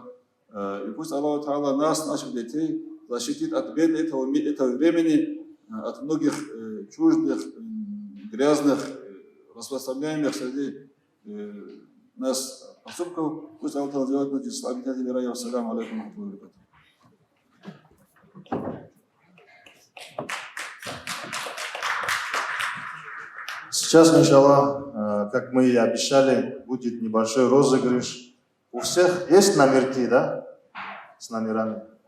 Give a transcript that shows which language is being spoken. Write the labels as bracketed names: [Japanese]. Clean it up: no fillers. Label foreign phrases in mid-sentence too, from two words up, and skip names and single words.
[Russian] И пусть [Arabic] الله تعالى [Russian] нас, наших детей, защитит от бед этого времени, от многих чуждых, грязных, распространяемых среди нас поступков. Пусть [Arabic] الله تعالى [Russian] сделает нас из обитателей рая. [Arabic] السلام عليكم ورحمة الله وبركاته. [Russian] Сейчас, иншаллах, как мы и обещали, будет небольшой розыгрыш. У всех есть номерки, да? С номерами.